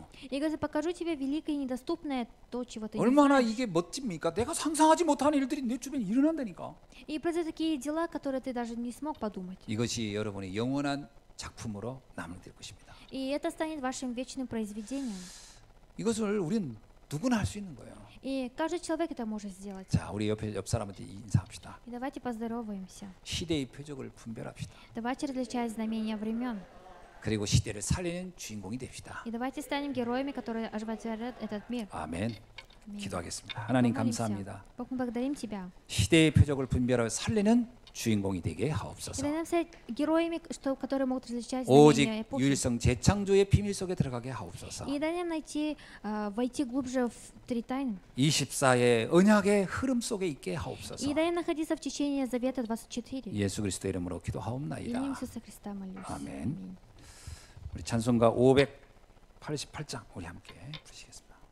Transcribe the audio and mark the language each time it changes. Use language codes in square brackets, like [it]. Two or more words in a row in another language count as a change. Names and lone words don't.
[ru] И говорит, покажу тебе великое и недоступное, то, чего ты не [ko] 얼마나 [ru] знаешь. [ko] 이게 멋집니까? 내가 상상하지 못한 일들이 내 주변에 일어난다니까. [ru] И произойдут такие дела, которые ты даже не смог подумать. [ko] 이것이 여러분의 영원한 작품으로 남을 될 것입니다. [ru] И это станет вашим вечным произведением. [ko] 이것을 우리는 누구나 할 수 있는 거예요. [ru] И каждый человек это может сделать. [ko] 자, 우리 옆 사람한테 인사합시다. [ru] И давайте поздороваемся. [ko] 시대의 표적을 분별합시다. [ru] Давайте различать знамения времен. [ko] 그리고 시대를 살리는 주인공이 됩시다. [ru] И давайте станем героями, которые оживотворят этот мир. [ko] 아멘. [ru] Аминь. [ko] 기도하겠습니다. 하나님 [ru] Помолимся. [ko] 감사합니다. [ru] Бог, мы благодарим Тебя. [ko] 시대의 표적을 분별하여 살리는 주인공이 되게 [ru] И [ko] 하옵소서. [ru] дай нам стать героями, которые могут различать [ko] 오직 [ru] знамения эпохи. [ko] 유일성 재창조의 비밀 속에 들어가게 하옵소서. [ru] И дай нам войти глубже в 3 тайны. [ko] 24의 언약의 흐름 속에 있게 하옵소서. [ru] И дай нам находиться в течение Завета 24. [ko] 예수 그리스도의 이름으로 [ru] Именем [ko] 기도하옵나이다. [ru] Иисуса Христа молюсь. [ko] 아멘. [ru] Аминь. [ko] 우리 찬송가 588장 우리 함께 부르시겠습니다.